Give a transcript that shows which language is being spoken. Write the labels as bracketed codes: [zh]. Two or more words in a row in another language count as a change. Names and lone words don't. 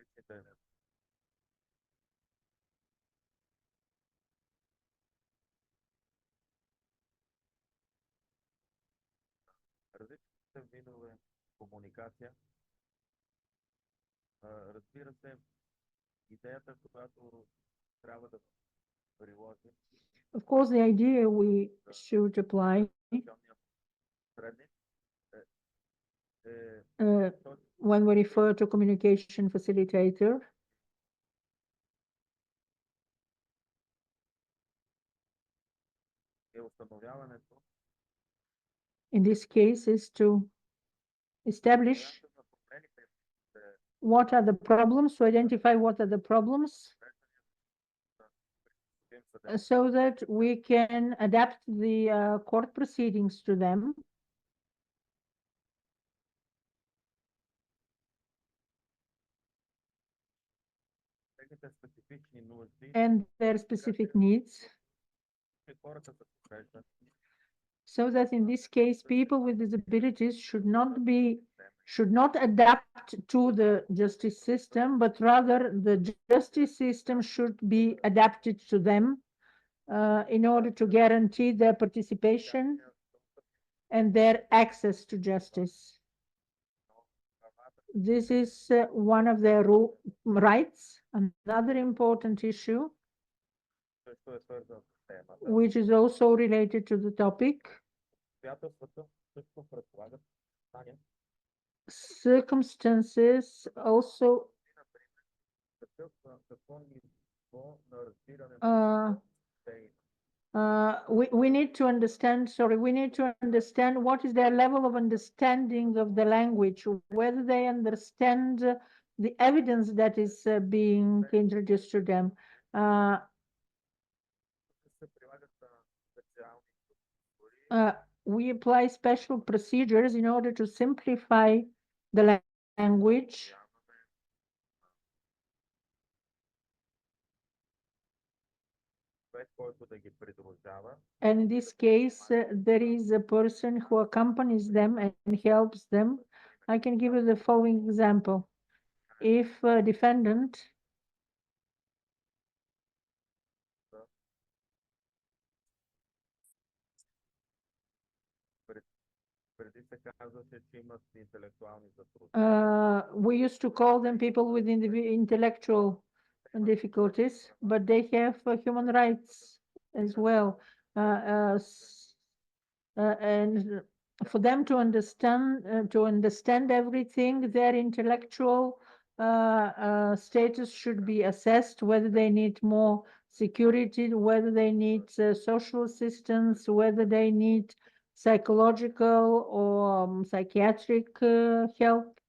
[bg] Различните видове комуникация. Разбира се, идеята, която трябва да приложим, [en] Of course, the idea we should apply [bg] средник [en] when we refer to communication facilitator [bg] е установяването [en] in this case is to establish [bg] на промените [en] what are the problems, to identify what are the problems, so that we can adapt the court proceedings to them. [bg] техните специфични нужди, [en] And their specific needs, [bg] че хората с увреждания [en] so that in this case, people with disabilities should not adapt to the justice system, but rather the justice system should be adapted to them in order to guarantee their participation and their access to justice. This is one of their rights. Another important issue, [bg] също е свързан с темата. [en] which is also related to the topic, [bg] Обстоятелствата също предполагат знания, [en] circumstances also [bg] какво ниво на разбиране [en] we need to understand, we need to understand what is their level of understanding of the language, whether they understand the evidence that is being introduced to them. [bg] се прилагат специални [en] We apply special procedures in order to simplify the language. [bg] който да ги придружава. [en] And in this case, there is a person who accompanies them and helps them. I can give you the following example. If a defendant [bg] Преди се казваше, че имат интелектуални затруднения. [en] we used to call them people with intellectual difficulties, but they have human rights as well. And for them to understand everything, their intellectual status should be assessed, whether they need more security, whether they need social assistance, whether they need psychological or psychiatric help.